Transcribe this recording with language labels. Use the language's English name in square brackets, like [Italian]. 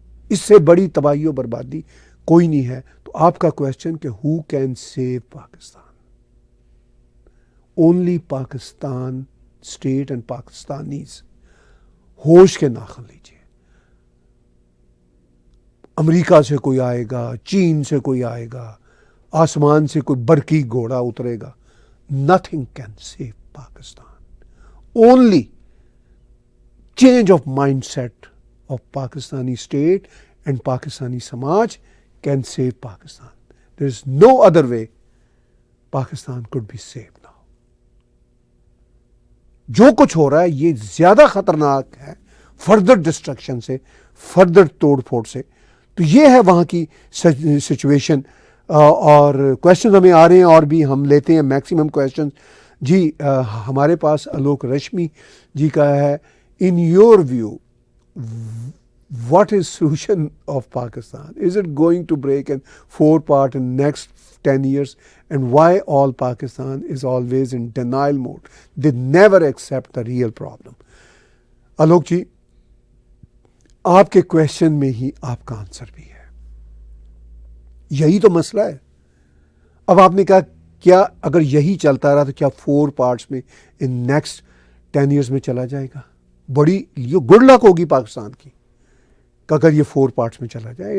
[Urdu] اس سے بڑی تباہی و بربادی کوئی نہیں ہے۔ تو آپ کا کویسچن کہ [English] Who can save Pakistan? Only Pakistan state and Pakistanis. [Urdu] ہوش کے ناخن لیجیے۔ امریکہ سے کوئی آئے گا، چین سے کوئی آئے گا، آسمان سے کوئی برقی گھوڑا اترے گا، [English] nothing can save Pakistan. Only change of mindset of Pakistani state and Pakistani Samaj can save Pakistan. There is no other way Pakistan could be saved now. [Urdu] جو کچھ ہو رہا ہے یہ زیادہ خطرناک ہے فردر ڈسٹرکشن سے, فردر توڑ پھوڑ سے. تو یہ ہے وہاں کی سچویشن. اور کویشچن ہمیں آ رہے ہیں اور بھی ہم لیتے ہیں میکسیمم کویشچن. جی ہمارے پاس الوک رشمی جی کا ہے, [English] In your view what is solution of Pakistan? Is it going to break in 4 parts in next 10 years? And why all Pakistan is always in denial mode? They never accept the real problem. [Urdu] Alok ji, آپ کے question میں ہی آپ کا answer بھی ہے. یہی تو مسئلہ ہے. اب آپ نے کہا کیا اگر یہی چلتا رہا تو کیا 4 parts میں [English] in next 10 years [Urdu] میں چلا جائے گا؟ بڑی یہ گڈ لک ہوگی پاکستان کی کہ اگر یہ 4 parts میں چلا جائے.